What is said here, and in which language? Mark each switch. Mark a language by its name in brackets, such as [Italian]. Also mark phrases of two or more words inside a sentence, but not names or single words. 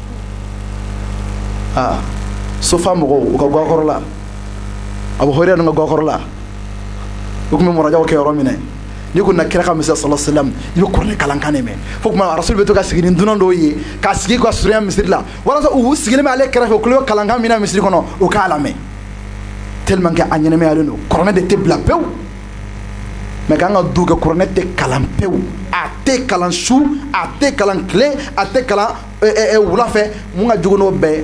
[Bambara] sofa mɔgɔw u ka gakɔrɔla Abu Hurairah ninnu ka gakɔrɔla u tun bɛ murajaw kɛ yɔrɔ min na n'i ko na kira ka misiri [Arabic] صلى الله عليه وسلم [Bambara] i bɛ kuranɛ kalankan de mɛn fo tuma rasul bɛ to ka sigi ni dunan dɔw ye k'a sigi ka surunya misiri la walasa u sigilen bɛ ale kɛrɛfɛ u tulo bɛ kalankan min na misiri kɔnɔ u k'a lamɛn [French] tellement que [Bambara] a ɲɛnɛmayalen don kuranɛ de tɛ bila pewu mais k'an ka du kɛ kuranɛ tɛ kalan pewu a tɛ kalan su a tɛ kalan tile a tɛ kalan wula fɛ mun ka jugu n'o bɛɛ